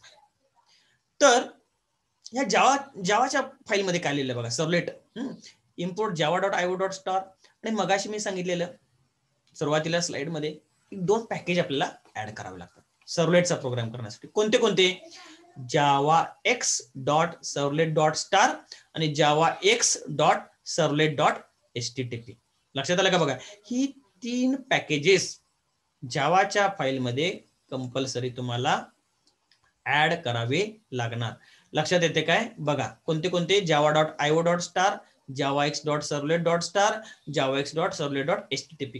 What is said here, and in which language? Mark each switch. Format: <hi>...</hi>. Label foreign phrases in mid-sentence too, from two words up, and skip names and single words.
<mr>तर या जावाच्या फाईलमध्ये काय लिहिलं बघा, सर्व्हलेट, इम्पोर्ट java.io.star. आणि मगाशी मी सांगितलेलं सुरुवातीला स्लाइड मध्ये 2 पॅकेज आपल्याला ऍड करावे लागतात सर्व्हलेटचा प्रोग्राम करण्यासाठी. कोणते कोणते, javax.servlet.star आणि javax.servlet.http. लक्षात आलं का बघा, ही 3 पॅकेजेस जावाच्या फाईलमध्ये कंपल्सरी तुम्हाला ऍड करावे लागणार. लक्षात येते काय? बघा कोणते कोणते,</mr> <en>java dot io dot star, java x dot servlet dot star, java x dot servlet dot http.</en>